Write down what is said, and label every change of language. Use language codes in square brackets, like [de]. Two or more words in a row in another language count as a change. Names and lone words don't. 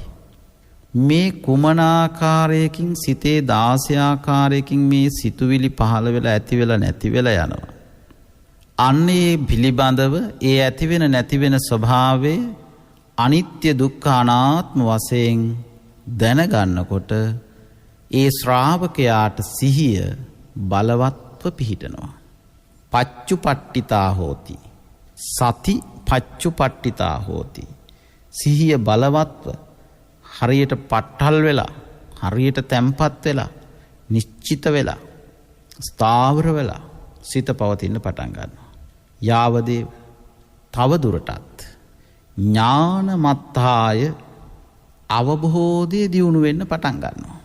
[si] මේ කුමන ආකාරයකින් සිතේ 16 ආකාරයකින් මේ සිතුවිලි පහළ වෙලා ඇති වෙලා නැති වෙලා යනවා. අන්නේ පිළිබඳව ඒ ඇති වෙන නැති වෙන ස්වභාවයේ අනිත්‍ය, දුක්ඛ, අනාත්ම වශයෙන් දැනගන්නකොට ඒ ශ්‍රාවකයාට සිහිය බලවත්ව පිහිටනවා. [pi] පච්චුපට්ඨිතා හෝති. සති පච්චුපට්ඨිතා හෝති. [si] සිහිය බලවත්ව හරියට පට්ටල් වෙලා, හරියට තැම්පත් වෙලා, නිශ්චිත වෙලා, ස්ථාවර වෙලා සිත පවතින්න පටන් ගන්නවා. යාවදේ තව දුරටත් ඥානමත්තාය අවබෝධය දියුණු වෙන්න පටන් ගන්නවා.